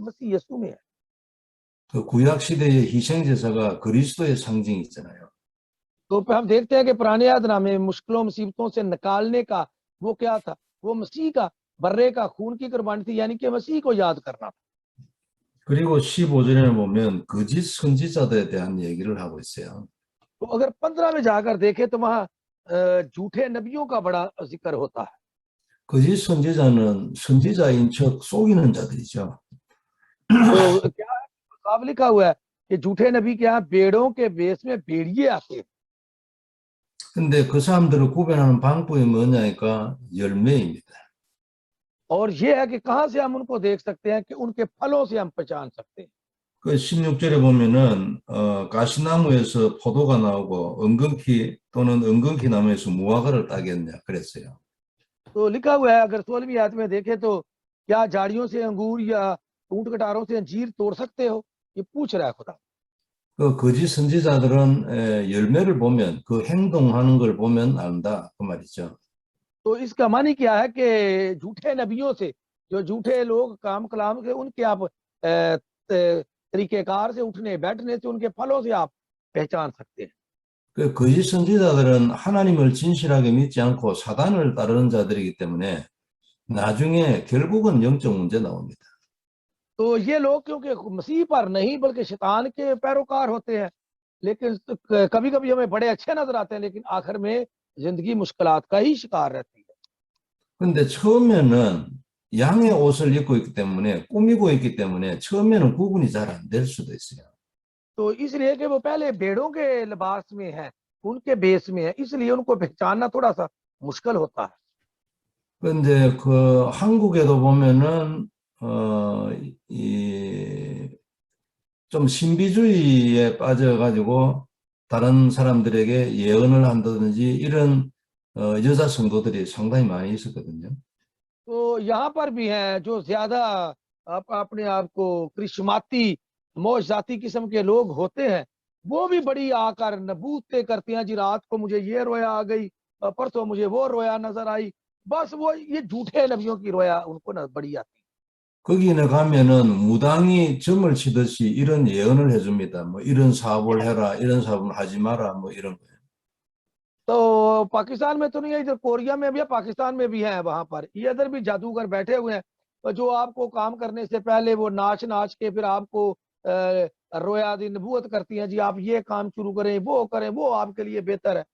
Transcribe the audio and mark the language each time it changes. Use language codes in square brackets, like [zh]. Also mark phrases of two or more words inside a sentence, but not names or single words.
[ur] مسیح یسوع میں ہے. [ko] 그 구약 시대의 희생 제사가 그리스도의 상징이잖아요. [ur] تو ہم دیکھتے ہیں کہ پرانے یادنامے میں مشکلوں مصیبتوں سے نکالنے کا وہ کیا تھا? وہ مسیح کا برّے کا خون کی قربانی تھی، یعنی کہ مسیح کو یاد کرنا. [ko] 그리고 15절에 보면 거짓 선지자들에 대한 얘기를 하고 있어요. [ur] تو اگر 15 میں جا کر دیکھے تو وہاں جھوٹے نبیوں کا بڑا ذکر ہوتا ہے. [ko] 거짓 선지자는 선지자인 척 속이는 자들이죠. [ur] تو کیا صاف لکھا ہوا ہے کہ جھوٹے نبی کے یہاں بھیڑوں کے بھیس میں بھیڑیے آتے ہیں. [ko] 근데 그 사람들을 구별하는 방법이 뭐냐니까 열매입니다. [ur] اور یہ ہے کہ کہاں سے ہم ان کو دیکھ سکتے ہیں کہ ان کے پھلوں سے ہم پہچان سکتے ہیں. [ko] 그 16절에 보면은 가시나무에서 포도가 나오고 은근키 또는 은근키 나무에서 무화과를 따겠냐 그랬어요. [ur] تو لکھا ہوا ہے اگر 16ویں آیت میں دیکھے تو کیا جھاڑیوں سے انگور یا اونٹ کٹاروں سے انجیر توڑ سکتے ہو? یہ پوچھ رہا ہے خدا. [ko] 그 거짓 선지자들은 열매를 보면 그 행동하는 걸 보면 안다 그 말이죠. [ur] تو اس کا معنی کیا ہے کہ جھوٹے نبیوں سے، جو جھوٹے لوگ کام کلام کے، ان کے آپ طریقہ کار سے اٹھنے بیٹھنے سے، ان کے پھلوں سے آپ پہچان سکتے ہیں. [ko] 그 거짓 선지자들은 하나님을 진실하게 믿지 않고 사단을 따르는 자들이기 때문에 나중에 결국은 영적 문제 나옵니다. [ur] تو یہ لوگ کیونکہ مسیح پر نہیں بلکہ شیطان کے پیروکار ہوتے ہیں، لیکن کبھی کبھی ہمیں بڑے اچھے نظر آتے ہیں، لیکن آخر میں زندگی مشکلات کا ہی شکار رہتی ہے. [ko] 근데 처음에는 양의 옷을 입고 있기 때문에 꾸미고 있기 때문에 처음에는 구분이 잘 안 될 수도 있어요. [ur] تو اس لیے کہ وہ پہلے بھیڑوں کے لباس میں ہے، ان کے بھیس میں ہے، اس لیے ان کو پہچاننا تھوڑا سا مشکل ہوتا ہے. [ko] 그런데 그 한국에도 보면은 좀 신비주의에 빠져가지고 다른 사람들에게 예언을 한다든지 이런 여자 성도들이 상당히 많이 있었거든요. [ur] تو یہاں پر بھی ہیں جو زیادہ اپنے آپ کو کرشماتی معجزاتی قسم کے لوگ ہوتے ہیں، وہ بھی بڑی آ کر نبوتیں کرتی ہیں. جی رات کو مجھے یہ رویا آ گئی، پرسوں مجھے وہ رویا نظر آئی. بس وہ یہ جھوٹے نبیوں کی رویا ان کو نہ بڑی آتی. [ko] 거기에 가면은 무당이 점을 치듯이 이런 예언을 해줍니다. 뭐 이런 사업을 해라, 이런 사업을 하지 마라, 뭐 이런 거예요. [ur] تو پاکستان میں تو نہیں ہے، ادھر کوریا میں بھی ہے، پاکستان میں بھی ہے. وہاں پر یہ ادھر بھی جادوگر بیٹھے ہوئے ہیں، تو جو آپ کو کام کرنے سے پہلے وہ ناچ کے پھر آپ کو رویا دی نبوت کرتی ہیں. جی آپ یہ کام شروع کریں، وہ آپ کے لیے بہتر ہے.